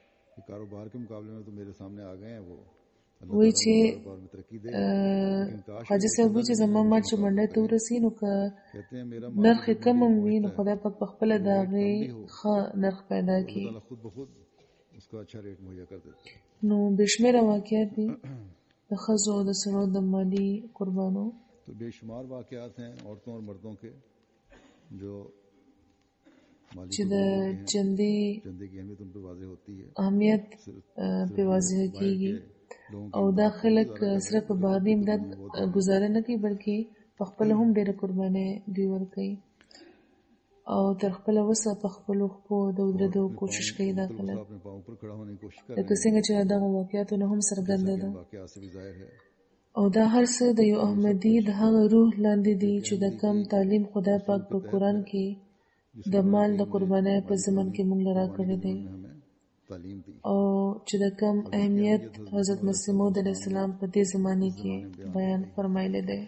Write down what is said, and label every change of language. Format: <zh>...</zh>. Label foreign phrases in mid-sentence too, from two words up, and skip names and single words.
<ps>وایي چې خواجه صاحب وایي چې زما مال چې منډۍ ته ورسي نو که نرخ یې کم هم وي نو خدای پاک په خپله د هغې ښه نرخ پیدا کړي. نو بې شمېره واقعات دي د ښځو او د سړو د مالي قربانو.</ps> <ur>تو بے شمار واقعات ہیں عورتوں اور مردوں کے جو</ur> <ps>چې د چندې</ps> <ur>کی اہمیت ان پر واضح ہوتی ہے</ur> <ps>اهمیت په واضح کېږي او دا خلک صرف په بهرني امداد ګزاره نه کوي بلکې په خپله هم ډېره قربانۍ دوی ورکوي او تر خپله وسه په خپلو خپو د ودرېدو کوشش کوي. دا خلک لکه څنګه چې دغه واقعاتو نه هم څرګنده ده او دا هر څه د یو احمدي د هغه روح لاندې دي چې د کم تعلیم خدای پاک په قرآن کې د مال د قربانۍ په ضمن کې موږ له راکړی دی او چې د کم اهمیت حضرت مسیح موعود علیه السلام په دې زمانې کې بیان فرمایلی دی.</ps>